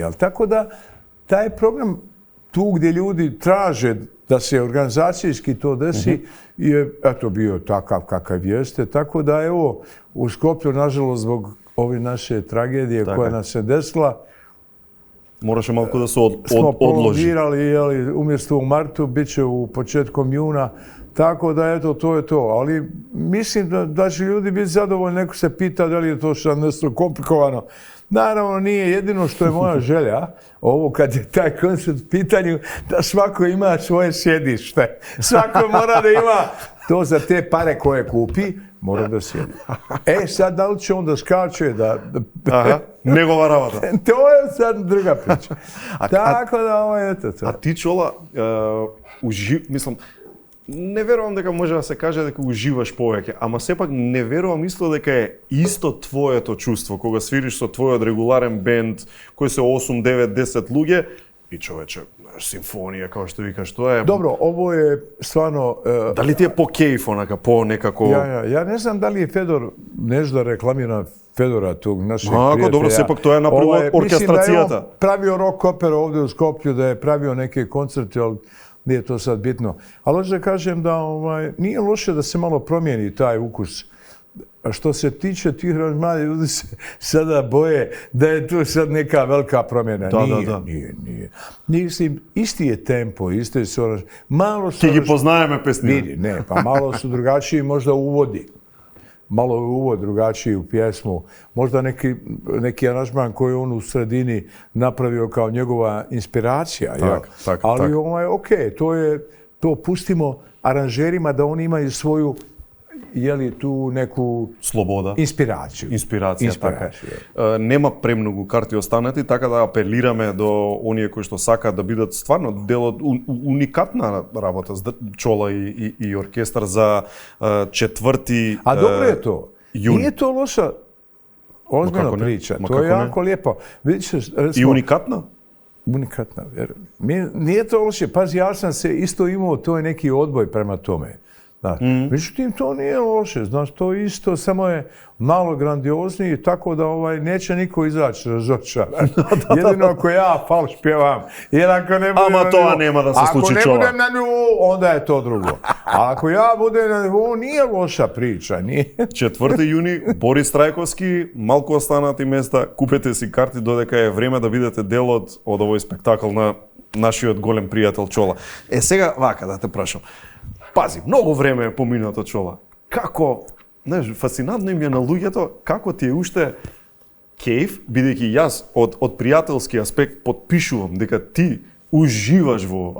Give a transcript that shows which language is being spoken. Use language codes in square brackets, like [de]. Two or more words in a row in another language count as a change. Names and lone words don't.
[sr] Tako da taj program tu gdje ljudi traže da se organizacijski to desi je bio takav kakav jeste. Tako da u Skopju, nažalost, zbog ove naše tragedije koja nas se desila, [mk] Morаше малку да се [sr] smo [mk] odloži. [sr] prolongirali, jeli, umjesto u martu, bit će u početkom juna, tako da eto, to je to. Ali mislim da će ljudi biti zadovoljni, neko se pita da li je to što nešto komplikovano. Naravno nije, jedino što je moja želja, ovo kad je taj koncert u pitanju, da svako ima svoje sjedište. Svako mora da ima to za te pare koje kupi, mora da sjedi. Sad da li će onda skače da... [mk] Аха, негова работа. [sr] To je sad druga priča. Tako da ovo je to. [mk] А ти Чола, мислам, не верувам дека може да се каже дека уживаш повеќе, ама сепак не верувам исто дека е исто твоето чувство кога свириш со твојот регуларен бенд кој се 8, 9, 10 луѓе и човече, симфонија како што викаш, тоа е. [sr] Dobro, ovo je stvarno... [mk] Дали ти е по кејф, онака, по некако... [sr] Ja ne znam da li je Fedor, nešto da reklamira Fedora, tog našeg prijatelja. Dobro, [mk] сепак тоа е направило оркестрацијата. [sr] Mislim da je on pravio rock opera ovdje u Skoplju, da je pravio neke koncerte, ali nije to sad bitno. Ali hoću da kažem da nije loše da se malo promijeni taj ukus. A što se tiče tih aranžmana, ljudi se sada boje da je tu sad neka velika promjena. Nije. Mislim, isti je tempo, isti su aranžmani. Malo su... Ti [mk] gi познаеме песни. [sr] Vidi, ne, pa malo su drugačiji možda uvodi. Malo je uvod drugačiji u pjesmu. Možda neki aranžman koji on u sredini napravio kao njegova inspiracija. Ali okej, to pustimo aranžerima da oni imaju svoju tu neku [mk] слобода, [sr] inspiraciju. [mk] Инспирација, така. Нема премногу карти останати, така да апелираме до оние кои што сакаат да бидат стварно дел од уникатна работа Чола и оркестар за 4. [sr] A dobro je to. Juni. Nije to loša ozbiljna priča. To je jako lijepo. I unikatna? Unikatna. Nije to loše. Pazi, ja sam se isto imao, to je neki odboj prema tome. Međutim, to nije loše, znaš, to isto, samo je malo grandiozniji, tako da neće niko izaći razočaran. Jedino ako ja falš pjevam, jer ako ne budem [mk] Ама то нема да се случи Чола. [sr] Ako ne budem na nivou, onda je to drugo. A ako ja budem na nivou, nije loša priča, nije. [mk] 4. јуни, Борис Трајковски, малку останати места, купете си карти додека е време да бидете дел од овој спектакл на нашиот голем пријател Чола. Сега вака да те прашам. Пази, многу време е поминато Чола. Како, знаеш, фасцинантно им е на луѓето, како ти е уште кејф, бидејќи јас од пријателски аспект потпишувам дека ти уживаш во ова.